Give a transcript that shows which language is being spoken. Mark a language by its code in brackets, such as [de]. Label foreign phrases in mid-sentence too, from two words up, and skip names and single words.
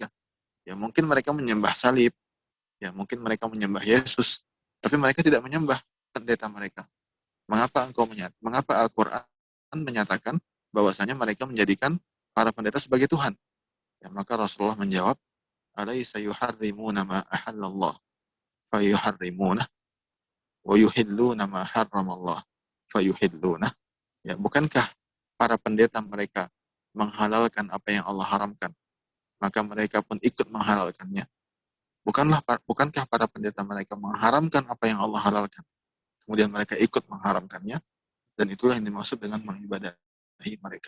[id] Ya, mungkin mereka menyembah salib, ya, mungkin mereka menyembah Yesus, tapi mereka tidak menyembah pendeta mereka. Mengapa Al-Quran menyatakan bahwasanya mereka menjadikan para pendeta sebagai Tuhan? Ya, maka Rasulullah menjawab, [ar] أليس يحرمون ما أحل الله فيحرمون ويحلون ما حرم الله فيحلون. [id] Ya, bukankah para pendeta mereka menghalalkan apa yang Allah haramkan, maka mereka pun ikut menghalalkannya. Bukankah para pendeta mereka mengharamkan apa yang Allah halalkan, kemudian mereka ikut mengharamkannya, dan itulah yang dimaksud dengan mengibadahi mereka.